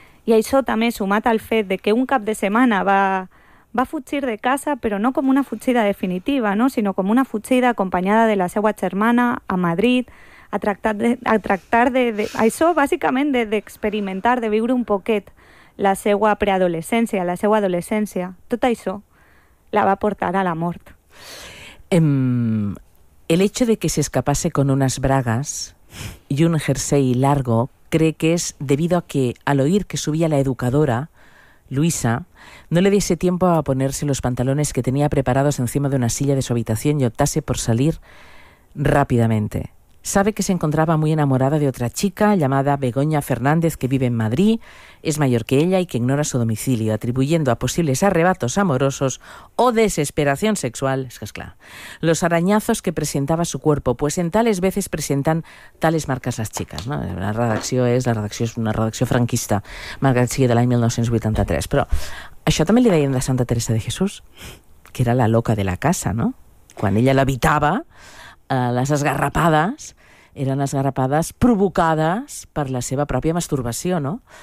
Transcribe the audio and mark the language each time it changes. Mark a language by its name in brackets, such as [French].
[Catalan] i això també sumat al fet de que un cap de setmana va fugir de casa, però no com una fugida definitiva, no?, sinó com una fugida acompanyada de la seva germana a Madrid, a tractar de això, bàsicament d'experimentar, de viure un poquet la seva preadolescència, la seva adolescència, tot això la va portar a la mort. [Spanish] El hecho de que se escapase con unas bragas y un jersey largo cree que es debido a que, al oír que subía la educadora, Luisa, no le diese tiempo a ponerse los pantalones que tenía preparados encima de una silla de su habitación y optase por salir rápidamente. Sabe que se encontraba muy enamorada de otra chica llamada Begoña Fernández, que vive en Madrid, es mayor que ella y que ignora su domicilio, atribuyendo a posibles arrebatos amorosos o desesperación sexual, es que es claro, los arañazos que presentaba su cuerpo, pues en tales veces presentan tales marcas las chicas, ¿no? La redacción es una redacción franquista, marca del año 1983. Pero això también le deien de Santa Teresa de Jesús, que era la loca de la casa, ¿no? Cuando ella la habitaba, [Catalan] les esgarrapades eren esgarrapades provocades per la seva pròpia masturbació, no?